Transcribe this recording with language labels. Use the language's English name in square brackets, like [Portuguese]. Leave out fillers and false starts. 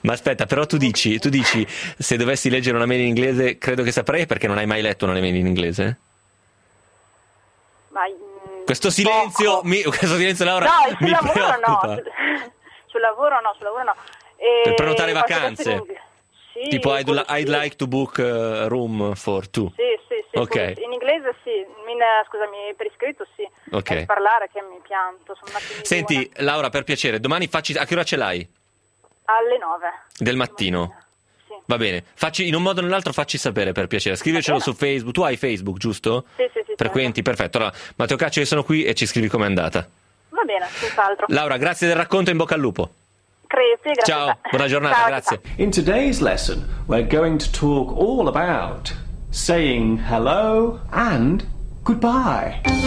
[Italian] Ma aspetta, però tu dici, se dovessi leggere una mail in inglese, credo che saprei, perché non hai mai letto una mail in inglese? Questo silenzio, questo silenzio, Laura, no, mi lavoro preoccupa. No, sul lavoro no, sul lavoro no. Per prenotare vacanze? Sì, tipo, [English] I'd like to book a room for two. [Italian] Sì, sì, sì. Okay. In inglese sì, scusami, per iscritto sì. Ok. Per parlare che mi pianto. Sono Senti, buona. Laura, per piacere, domani facci... A che ora ce l'hai? Alle 9. Del mattino? Sì. Va bene. Facci, in un modo o nell'altro facci sapere, per piacere. Scrivicelo su Facebook. Tu hai Facebook, giusto? Sì, sì. Frequenti, perfetto. Allora, Matteo Caccio, io sono qui e ci scrivi com'è andata. Va bene, senz'altro. Laura, grazie del racconto, in bocca al lupo. Grazie, grazie. Ciao, buona giornata, ciao, grazie. [English] In today's lesson, we're going to talk all about saying hello and goodbye.